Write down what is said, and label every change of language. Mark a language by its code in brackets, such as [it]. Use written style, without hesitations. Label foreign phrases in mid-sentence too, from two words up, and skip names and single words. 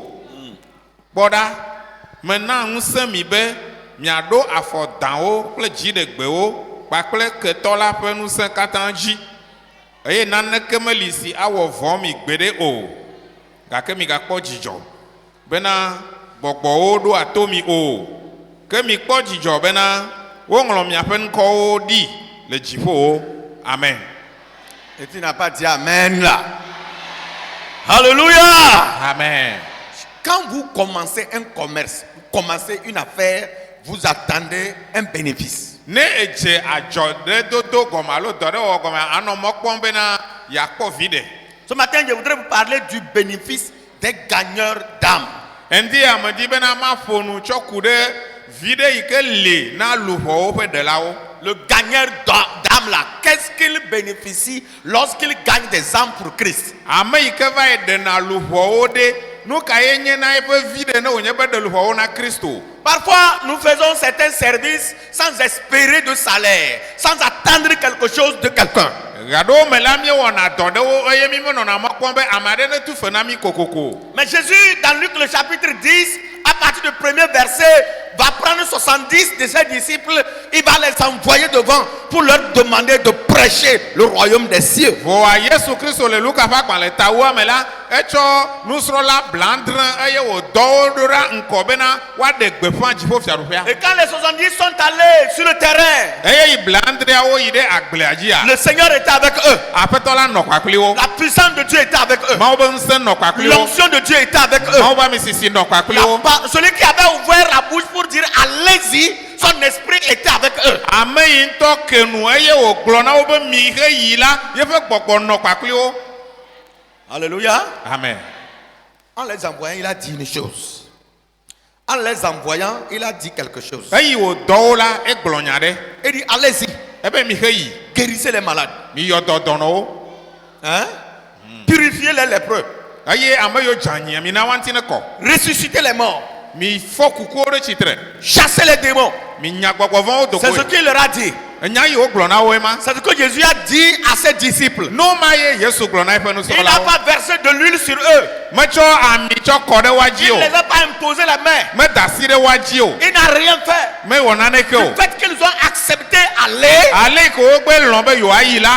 [ee] Kpɔ ɖa, mena ŋusẽ mi be miaɖo afɔ dãwo kple dziɖegbewo kpakple ketɔ la ƒe ŋusẽ katã dzi. Eye naneke meli si awɔ vɔ̃ mi gbeɖe o, gake migakpɔ dzidzɔ bena gbɔgbɔwo ɖoa to mi o, ke mikpɔ dzidzɔ bena woŋlɔ miaƒe ŋkɔwo ɖi le dziƒo. Amen. [fr] Et tu n'as pas dit Amen là. Alléluia. Amen. Quand vous commencez un commerce, vous commencez une affaire, vous attendez un bénéfice. [ee] Ne edze adzɔ ɖe dodo gɔme alo dɔ ɖe wɔ gɔme anɔ mɔ kpɔm bena yeakpɔ vi ɖe. [fr] Ce matin, je voudrais vous parler du bénéfice des gagneurs d'âme. [ee] Endi amedi bena maƒo nu tsɔ ku ɖe vi ɖe yi ke li na luʋɔwo ƒe ɖelawo. [fr] Le gagneur d'âme là, qu'est-ce qu'il bénéficie lorsqu'il gagne des âmes pour Christ? [ee] Ame yi ke va yi ɖena luʋɔwo ɖe, nu ka ye nye na eƒe vi ɖe ne wònye be ɖe luʋɔwo na Kristo. [fr] Parfois, nous faisons certains services sans espérer de salaire, sans attendre quelque chose de quelqu'un. [ee] Gaɖewo me la míewɔna dɔ ɖewo eye mi menɔna mɔ kpɔm be ame aɖe ne tu fe na mi kokoko. [fr] Mais Jésus, dans Luc le chapitre 10, à partir du premier verset, va prendre 70 de ses disciples, il va les envoyer devant pour leur demander de prêcher le royaume des cieux. [ee] Voa Yesu Kristo le Luka ƒe agbalẽtawoa me la, etsɔ nusrɔ̃la blandre eye wòdɔ wo ɖo ɖa ŋkɔ bena woaɖe gbeƒã dziƒofiaɖuƒea. [fr] Et quand les 70 sont allés sur le terrain, [ee] Eye yi blandreawo yi ɖe agblea dzia, [fr] le Seigneur était avec eux. [ee] Aƒetɔ la nɔ kpakpli wo. [fr] La puissance de Dieu était avec eux. [ee] Mawu be ŋusẽ nɔ kpakpli wo. [fr] L'onction de Dieu était avec eux. [ee] Mawu be amisisi nɔ kpakpli wo. [fr] Celui qui avait ouvert la bouche pour dire allez-y, son esprit était avec eux. [ee] Ame yi ŋutɔ ke nu eye wògblɔ na wo be mi he yi la, yeƒe gbɔgbɔ nɔ kpakpli wo. [fr] Alléluia. Amen. En les envoyant, il a dit une chose. En les envoyant, il a dit quelque chose. [ee] Eyi wòdɔ wo la, egblɔ nya ɖe. [fr] Il dit allez-y, [ee] Ebe mi he yi, [fr] guérissez les malades. [ee] mi yɔ dɔdɔnɔwo. [fr] Hein? Purifiez les lépreux. [ee] Eye ame yiwo dze anyi mi na woanti ne kɔ. [fr] Ressuscitez les morts. [ee] Mi fɔ kukuwo ɖe tsitre. [fr] Chassez les démons. [ee] Mi nya gbɔgbɔ vɔ̃wo do [fr] C'est ce [ee] koe. [fr] qu'il leur a dit. [ee] Enya yi wogblɔ na woe ma. [fr] C'est ce que Jésus a dit à ses disciples. [ee] No ma ye Yesu gblɔ na eƒe [fr] Il n'a [ee] nusrɔ̃lawo. [fr] pas versé de l'huile sur eux. [ee] Metsɔ ami tsɔ kɔ ɖe woa dzi [fr] Il [ee] o. [fr] ne les a pas imposé la main. [ee] Meda asi ɖe woa dzi o. [fr] Il n'a rien fait. [ee] Mewɔ naneke [fr] Le [ee] o. [fr] fait qu'ils ont accepté [ee] ale ko gbe lɔn be yoa yi la